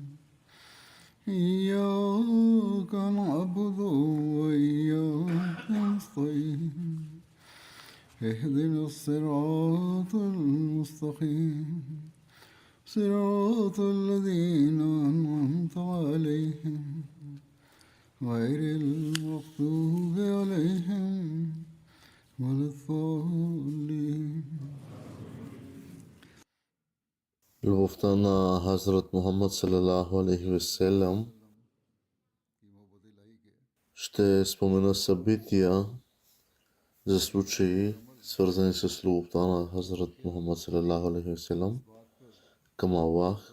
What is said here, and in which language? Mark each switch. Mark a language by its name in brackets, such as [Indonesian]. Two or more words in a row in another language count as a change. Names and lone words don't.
[Arabic] إياك نعبد وإياك نستعين اهدنا الصراط المستقيم صراط الذين أنعمت عليهم غير المغضوب عليهم ولا الضالين. [Bulgarian] Любовта на Хазрат Мухаммад [Arabic] صلى الله عليه وسلم [Bulgarian] ще спомена събития за случаи, свързани с любовта на Хазрат Мухаммад [Arabic] صلى الله عليه وسلم [Bulgarian] към Аллах.